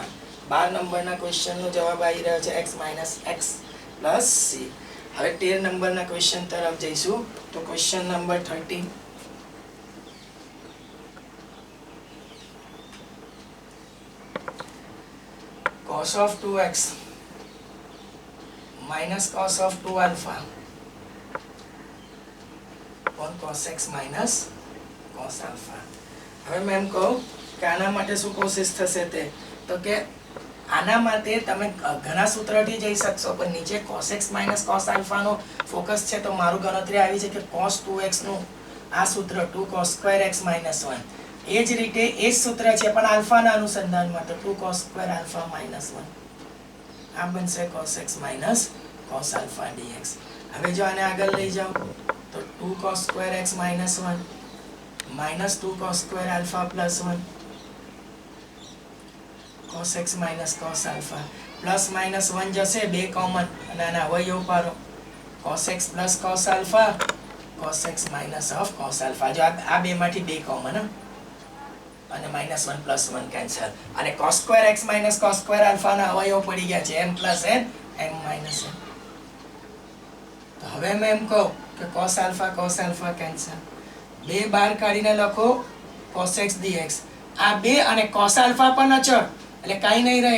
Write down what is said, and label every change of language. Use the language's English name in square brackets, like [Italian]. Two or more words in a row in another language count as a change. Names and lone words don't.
[Gujarati] 12 નંબરના ક્વેશ્ચનનો જવાબ આવી રહ્યો છે [English] x minus x plus c. [Gujarati] હવે 13 નંબરના ક્વેશ્ચન તરફ જઈશું તો ક્વેશ્ચન નંબર 13 [English] cos of 2x minus cos of 2 alpha upon cos x minus cos alpha. [Gujarati] હવે મેં એમ કહું કે આના માટે શું કોશિશ થશે તે તો કે આના માટે તમે ઘણા સૂત્રથી જઈ શકશો, પણ નીચે [English] cos x minus cos alpha [Gujarati] નો ફોકસ છે તો મારું ગણતરી આવી છે કે cos 2x નું આ સૂત્ર [English] 2 cos square x minus 1. [Gujarati] એ જ રીતે એ જ સૂત્ર છે પણ આલ્ફાના અનુસંધાનમાં તો [English] 2 cos square alpha minus 1. [Gujarati] આ બનશે [English] cos x minus cos alpha dx. [Gujarati] હવે જો આને આગળ લઈ જાઓ તો [English] 2 cos square x minus 1 minus 2 cos square alpha plus 1 cos x minus cos alpha plus minus 1 [Gujarati] જશે બે કોમન અને આના અવયવ પાડો [English] cos x plus cos alpha cos x minus of cos alpha. [Gujarati] જો આ બેમાંથી બે કોમન અને -1 + 1 કેન્સલ, અને cos² x - cos² આલ્ફા ના અવયવ પડી ગયા છે m + n m - n. તો હવે મેં એમ કહું કે cos આલ્ફા કેન્સલ, 2 બહાર કાઢીને લખો [English] cos x dx, [Gujarati] આ 2 અને cos આલ્ફા પણ અચળ એટલે કાંઈ નહીં રહે